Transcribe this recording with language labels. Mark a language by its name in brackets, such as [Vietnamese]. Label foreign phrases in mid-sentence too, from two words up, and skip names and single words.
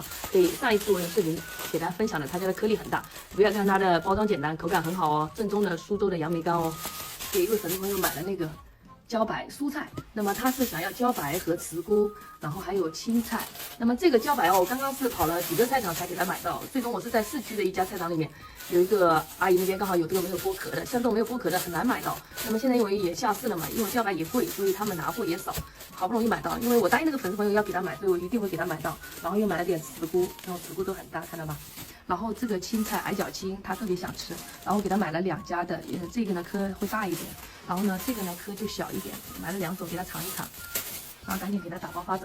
[Chinese] 所以上一次我用視頻給大家分享的，他家的顆粒很大，不要看它的包裝簡單，口感很好哦，正宗的蘇州的杨梅乾哦。给一位粉絲朋友買了那个茭白蔬菜，那麼他是想要茭白和茨菇，然後還有青菜。那麼這個茭白哦，我剛剛是跑了幾個菜場才給他買到，最終我是在市區的一家菜場裡面，有一個阿姨那邊剛好有這個沒有剝殼的，像這種沒有剝殼的很難買到。那麼現在因為也下市了嘛，因為茭白也貴，所以他們拿貨也少，好不容易買到，因為我答應那個粉絲朋友要給他買，所以我一定會給他買到。然後又買了點茨菇，然後茨菇都很大，看到吧？然後這個青菜矮腳青，他特別想吃，然後給他買了2家的，這個呢顆會大一點，然後呢這個呢顆就小一點，買了2種給他嘗一嘗，然後趕緊給他打包發走。